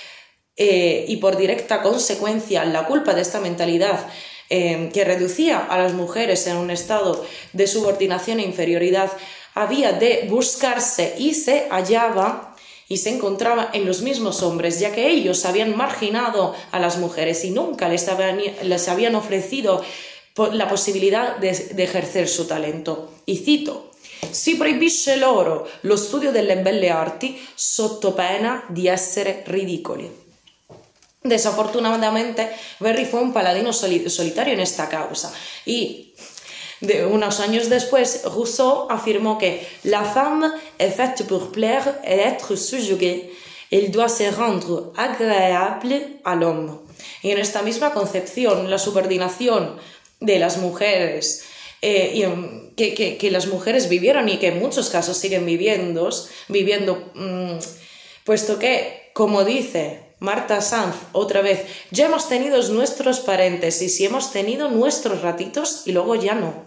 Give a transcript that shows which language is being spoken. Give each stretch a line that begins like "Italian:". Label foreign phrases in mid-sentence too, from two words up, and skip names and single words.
Spanish: y por directa consecuencia la culpa de esta mentalidad que reducía a las mujeres en un estado de subordinación e inferioridad había de buscarse y se hallaba y se encontraba en los mismos hombres, ya que ellos habían marginado a las mujeres y nunca les habían ofrecido la posibilidad de ejercer su talento. Y cito:
Italian: si proibisce loro lo studio delle belle arti sotto pena di essere ridicoli.
Spanish: Desafortunadamente, Berri fue un paladino solitario en esta causa y unos años después Rousseau afirmó que
French: la femme est faite pour plaire et être subjuguée, elle doit se rendre agréable à l'homme.
Spanish: Y en esta misma concepción, la subordinación de las mujeres que las mujeres vivieron y que en muchos casos siguen viviendo, puesto que, como dice Marta Sanz, otra vez, ya hemos tenido nuestros paréntesis y hemos tenido nuestros ratitos y luego ya no.